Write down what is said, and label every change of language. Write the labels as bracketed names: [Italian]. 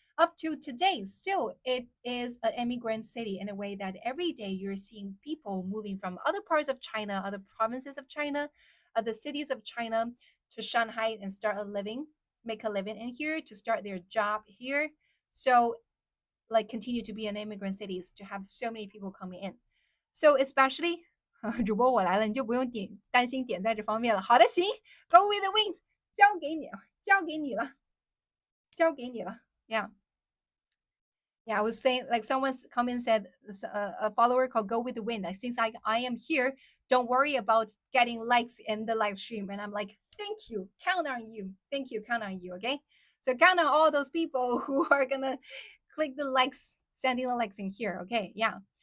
[English] Up to today, still it is an immigrant city in a way that every day you're seeing people moving from other parts of China, other provinces of China, the cities of China to Shanghai and start a living, make a living in here, to start their job here. So like continue to be an immigrant cities to have so many people coming in. So especially [Chinese] 主播我来了，你就不用担心点在这方面了。好的，行，Go with the wind，交给你了，交给你了，交给你了。 [English] Yeah. Yeah, I was saying like someone's comment said a follower called Go with the Wind. Like, since I am here, don't worry about getting likes in the live stream. And I'm like, thank you, count on you, thank you, count on you. Okay, so count on all those people who are gonna click the likes, sending the likes in here. Okay, yeah.